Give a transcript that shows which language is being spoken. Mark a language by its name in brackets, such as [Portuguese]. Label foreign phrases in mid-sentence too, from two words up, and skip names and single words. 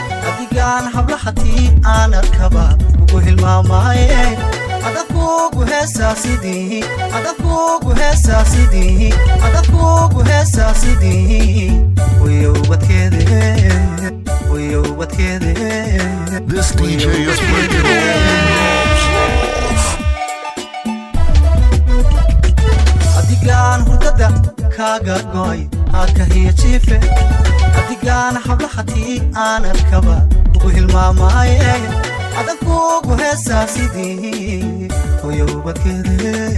[Somali] Adigaan hablaha tii aan arkaba ugu hilmaamaaye. Ada kuugu heesaa sidii Adan kugu heesaa sidii, adan kugu heesaa sidii. Way ubadkeede, way ubadkeede. [English] This D J is breaking all the rules. [Somali] Adigaan hurdada kaaga go'ay, ha ka hiya jiife. Adigaan hablahatii aan arkaba kugu hilmaamaaye. Adan kugu heesaa sidii, Hooyo ubadkeeda.